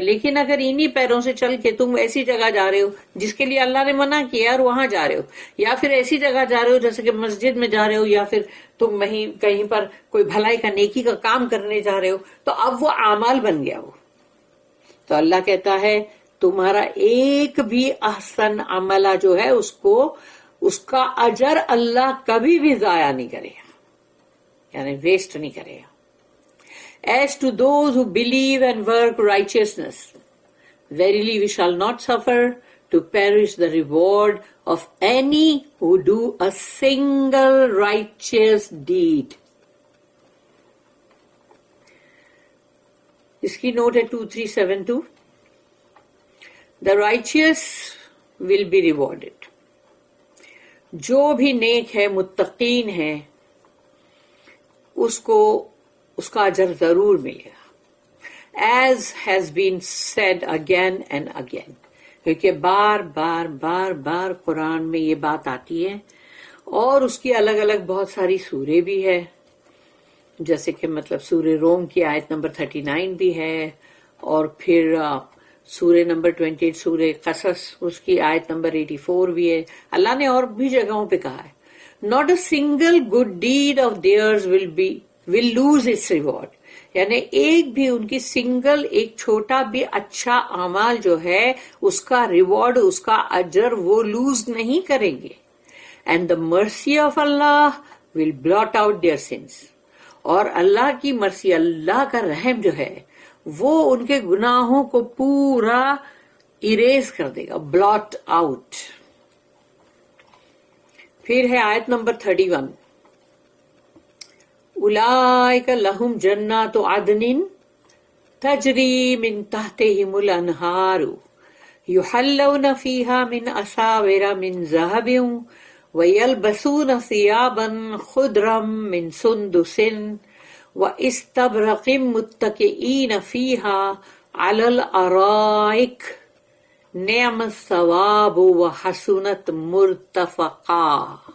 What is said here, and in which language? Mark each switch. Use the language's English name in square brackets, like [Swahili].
[Urdu] لیکن اگر انہی پیروں سے چل کے تم ایسی جگہ جا رہے ہو جس کے لیے اللہ نے منع کیا اور وہاں جا رہے ہو، یا پھر ایسی جگہ جا رہے ہو جیسے کہ مسجد میں جا رہے ہو، یا پھر تم وہیں کہیں پر کوئی بھلائی کا نیکی کا کام کرنے جا رہے ہو، تو اب وہ اعمال بن گیا وہ. تو اللہ کہتا ہے تمہارا ایک بھی احسن عملہ جو ہے اس کا اجر اللہ کبھی بھی ضائع نہیں کرے گا، یعنی ویسٹ نہیں کرے گا. [English] As to those who believe and work righteousness, verily we shall not suffer to perish the reward of any who do a single righteous deed. [Urdu] اس کی نوٹ ہے 2372. [English] The righteous will be rewarded. [Urdu] جو بھی نیک ہے، متقین ہے، اس کو اس کا اجر ضرور ملے گا. [English] As has been said again and again. [Urdu] کیونکہ بار بار بار بار قرآن میں یہ بات آتی ہے، اور اس کی الگ الگ بہت ساری سورے بھی ہے، جیسے کہ سورہ روم کی آیت نمبر 39 بھی ہے، اور پھر سورہ نمبر 28 سورہ قصص اس کی آیت نمبر 84 بھی ہے. اللہ نے اور بھی جگہوں پہ کہا ہے [English] not a single good deed of theirs will lose its reward. [Urdu] یعنی ایک بھی ان کی سنگل ایک چھوٹا بھی اچھا اعمال جو ہے اس کا ریوارڈ، اس کا اجر وہ لوز نہیں کریں گے. [English] And the mercy of Allah will blot out their sins. [Urdu] اور اللہ کی مرسی، اللہ کا رحم جو ہے وہ ان کے گناہوں کو پورا اریز کر دے گا، بلاٹ آؤٹ. پھر ہے آیت نمبر 31. [Arabic] اولئک لہم جنات عدن تجری من تحتہم الانہار یحلون فیہا من اساور من ذہب ویلبسون ثیابا خضرا من سندس واستبرق متکئین فیہا علی الارائک نعم الثواب وحسنت مرتفقا.